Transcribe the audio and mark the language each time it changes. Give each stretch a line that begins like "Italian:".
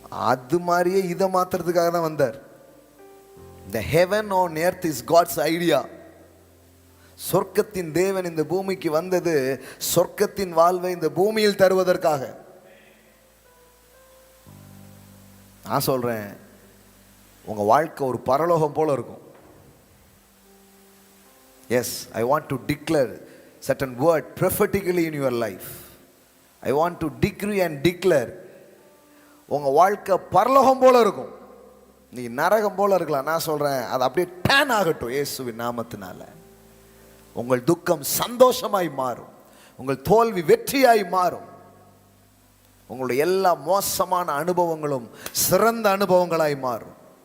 Tamil: அது மாதிரியே இதை மாத்துறதுக்காக தான் வந்தார்.
English: The heaven on earth is God's idea.
Tamil: சொர்க்கத்தின் தேவன் இந்த பூமிக்கு வந்தது சொர்க்கத்தின் வாழ்வை இந்த பூமியில் தருவதற்காக. நான் சொல்றேன், உங்க வாழ்க்கை ஒரு பரலோகம் போல இருக்கும்.
English: Yes, I want to declare certain word prophetically in your life. I want to decree and declare
Tamil: உங்க வாழ்க்கை பரலோகம் போல இருக்கும். நீ நரகம் போல இருக்கலாம். நான் சொல்றேன், அது அப்படியே டேன் ஆகட்டும் இயேசுவின் நாமத்தினால. உங்கள் துக்கம் சந்தோஷமாய் மாறும், உங்கள் தோல்வி வெற்றியாய் மாறும், உங்களுடைய எல்லா மோசமான அனுபவங்களும் சிறந்த அனுபவங்களாய் மாறும்.